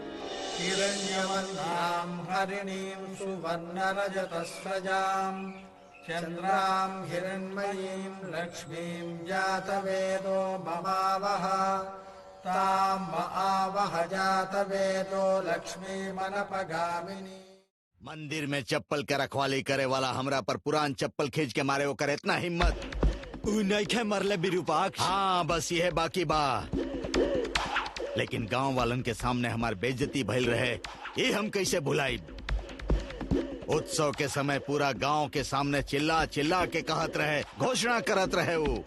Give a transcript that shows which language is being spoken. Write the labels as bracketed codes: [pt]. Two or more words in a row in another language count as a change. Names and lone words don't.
[sa] हिरण्यवन्यां हरिणीं सुवर्णरजतस्रजां चन्द्रां हिरण्मयीं लक्ष्मीं जातवेदो ममावह तां महावह जातवेदो लक्ष्मीमनपगामिनी। [bho] मंदिर में चप्पल के रखवाली करे वाला हमरा पर पुरान चप्पल खींच के मारे ओकर इतना हिम्मत। नइखे मरले विरूपाक्ष। हाँ बस यह बाकी बा, लेकिन गांव वालन के सामने हमार बेइज्जती भइल रहे, ये हम कैसे भुलाई। उत्सव के समय पूरा गांव के सामने चिल्ला चिल्ला के कहत रहे, घोषणा करत रहे वो।